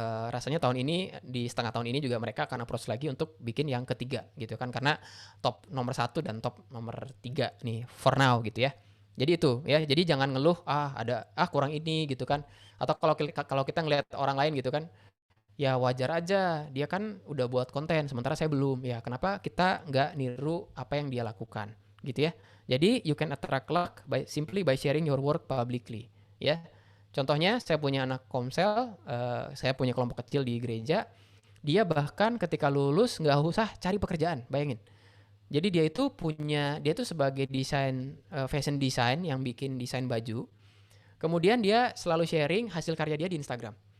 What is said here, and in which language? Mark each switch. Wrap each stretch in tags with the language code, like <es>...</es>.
<id>Rasanya tahun ini, di setengah tahun ini juga mereka akan approach lagi untuk bikin yang ketiga gitu kan, karena top nomor 1 dan top nomor 3 nih</id> <en>for now</en> <id>gitu ya. Jadi itu ya, jadi jangan ngeluh kurang ini gitu kan, atau kalau kita ngelihat orang lain gitu kan, ya wajar aja, dia kan udah buat konten sementara saya belum, ya kenapa kita nggak niru apa yang dia lakukan gitu ya.</id> <en>Jadi you can attract luck simply by sharing your work publicly ya.</en> <id>Contohnya saya punya anak Komsel, saya punya kelompok kecil di gereja, dia bahkan ketika lulus nggak usah cari pekerjaan, bayangin. Jadi dia itu sebagai fashion design yang bikin desain baju, kemudian dia selalu sharing hasil karya dia di Instagram.</id>